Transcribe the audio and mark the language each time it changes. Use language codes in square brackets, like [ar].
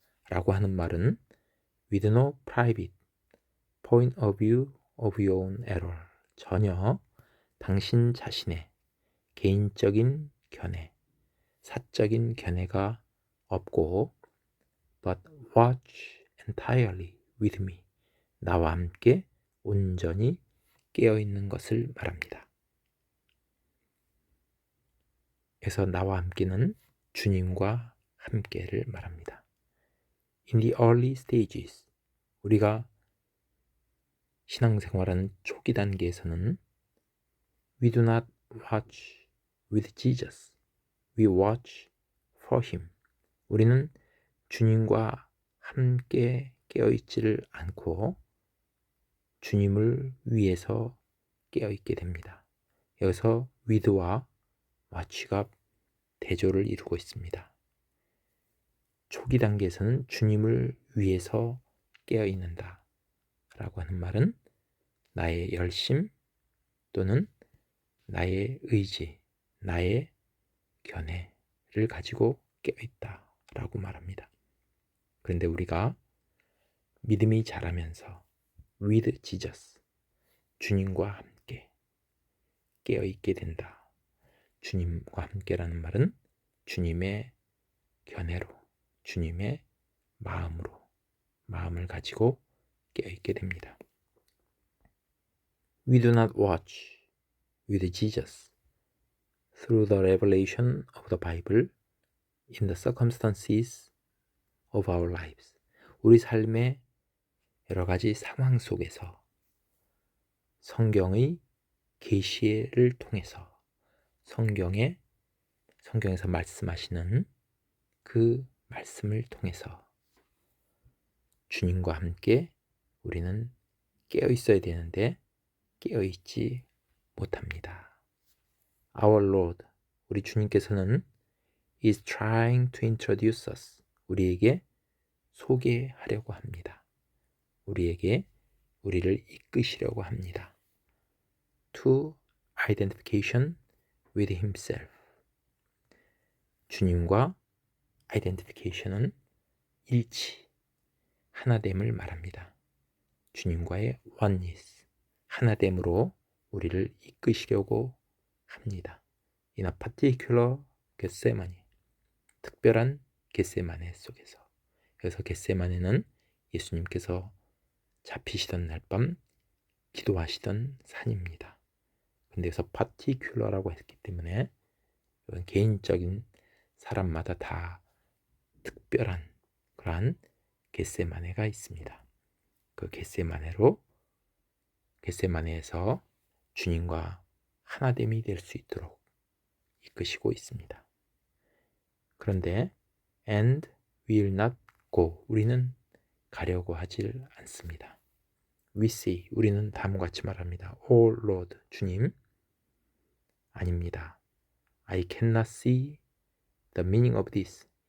[ko] 라고 하는 말은 [en] with no private point of view of your own error. [ko] 전혀 당신 자신의 개인적인 견해, 사적인 견해가 없고 [en] but watch entirely with me. [ko] 나와 함께 온전히 깨어있는 것을 말합니다. 그래서 나와 함께는 주님과 함께를 말합니다. [en] In the early stages, [ko] 우리가 신앙생활하는 초기 단계에서는 [en] We do not watch with Jesus. We watch for Him. [ko] 우리는 주님과 함께 깨어있지를 않고 주님을 위해서 깨어있게 됩니다. 여기서 with와 watch가 대조를 이루고 있습니다. 초기 단계에서는 주님을 위해서 깨어있는다 라고 하는 말은 나의 열심 또는 나의 의지, 나의 견해를 가지고 깨어있다 라고 말합니다. 그런데 우리가 믿음이 자라면서 [en] with Jesus, [ko] 주님과 함께 깨어있게 된다. 주님과 함께라는 말은 주님의 견해로, 주님의 마음으로, 마음을 가지고 깨어있게 됩니다. [en] We do not watch with Jesus through the revelation of the Bible in the circumstances of our lives. [ko] 우리 삶의 여러 가지 상황 속에서 성경의 계시를 통해서 성경에서 말씀하시는 그 말씀을 통해서 주님과 함께 우리는 깨어 있어야 되는데 깨어 있지 못합니다. [en] Our Lord, [ko] 우리 주님께서는 [en] is trying to introduce us. [ko] 우리에게 소개하려고 합니다. 우리를 이끄시려고 합니다. [en] To identification with himself. [ko] 주님과 identification은 일치, 하나됨을 말합니다. 주님과의 oneness, 하나됨으로 우리를 이끄시려고 합니다. [en] In a particular [ko] 겟세마네, 특별한 겟세마네 속에서. 그래서 겟세마네는 예수님께서 잡히시던 날 밤 기도하시던 산입니다. 근데 여기서 particular라고 했기 때문에 이건 개인적인 사람마다 다 특별한 그러한 겟세마네가 있습니다. 그 겟세마네에서 주님과 하나됨이 될 수 있도록 이끄시고 있습니다. 그런데 [en] and we will not go. [ko] 우리는 가려고 하질 않습니다. [en] We say. [ko] 우리는 다음과 같이 말합니다. [en] Oh Lord. [ko] 주님. 아닙니다. [en] I cannot see the meaning of this.